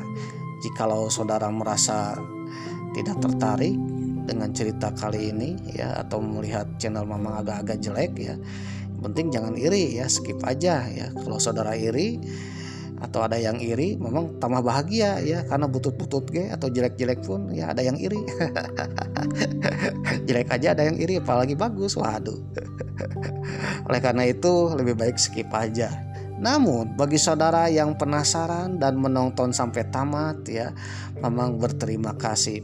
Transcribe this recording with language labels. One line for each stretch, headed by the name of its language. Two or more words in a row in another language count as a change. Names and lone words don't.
Indonesian: Jikalau saudara merasa tidak tertarik dengan cerita kali ini ya, atau melihat channel Mamang agak-agak jelek ya, penting jangan iri ya, skip aja ya. Kalau saudara iri atau ada yang iri, memang tambah bahagia ya, karena butut-butut ge atau jelek-jelek pun ya ada yang iri. Jelek aja ada yang iri, apalagi bagus, waduh. Oleh karena itu lebih baik skip aja. Namun bagi saudara yang penasaran dan menonton sampai tamat ya, Mamang berterima kasih.